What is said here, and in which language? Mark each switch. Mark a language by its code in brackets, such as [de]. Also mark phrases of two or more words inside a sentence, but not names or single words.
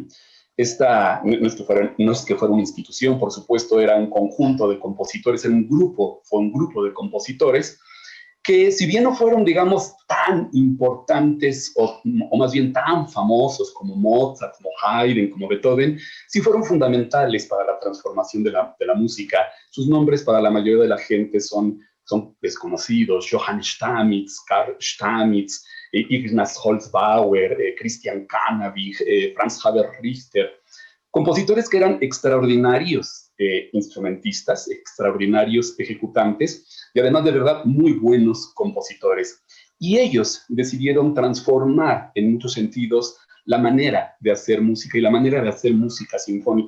[es] Esta no es que fuera una institución, por supuesto, era un conjunto de compositores, fue un grupo de compositores que, si bien no fueron, digamos, tan importantes o más bien tan famosos como Mozart, como Haydn, como Beethoven, sí fueron fundamentales para la transformación de la música. Sus nombres para la mayoría de la gente son desconocidos: Johann Stamitz, Karl Stamitz, Ignaz Holzbauer, Christian Canavich, Franz Xaver Richter. Compositores que eran extraordinarios instrumentistas, extraordinarios ejecutantes y además de verdad muy buenos compositores. Y ellos decidieron transformar en muchos sentidos la manera de hacer música y la manera de hacer música sinfónica.